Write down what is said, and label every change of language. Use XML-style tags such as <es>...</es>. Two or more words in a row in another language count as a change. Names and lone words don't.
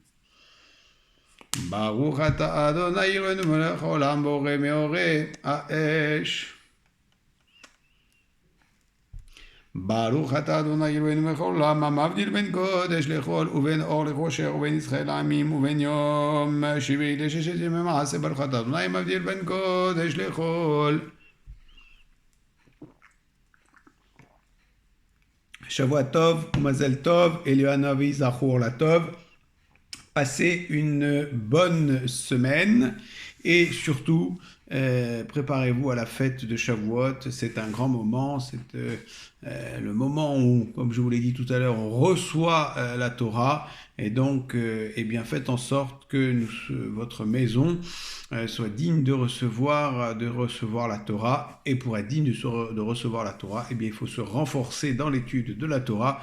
<he>ברוך אתה אדוני אלוהינו מלך העולם בורא מאורי האש ברוך אתה אדוני אלוהינו מלך העולם המבדיל בין קודש לחול ובין אור לחושך ובין ישחק לעמים ובין יום שביעי לששת ימי מעשה ברוך אתה אדוני מבדיל בין קודש לחול. שבוע טוב, מזל טוב, אליהו הנביא זכור לטוב.</he> <fr>Passez une bonne semaine et surtout préparez-vous à la fête de Shavuot. C'est un grand moment, c'est le moment où, comme je vous l'ai dit tout à l'heure, on reçoit la Torah et donc eh bien faites en sorte que votre maison soit digne de recevoir la Torah, et pour être digne de recevoir la Torah, eh bien il faut se renforcer dans l'étude de la Torah.</fr>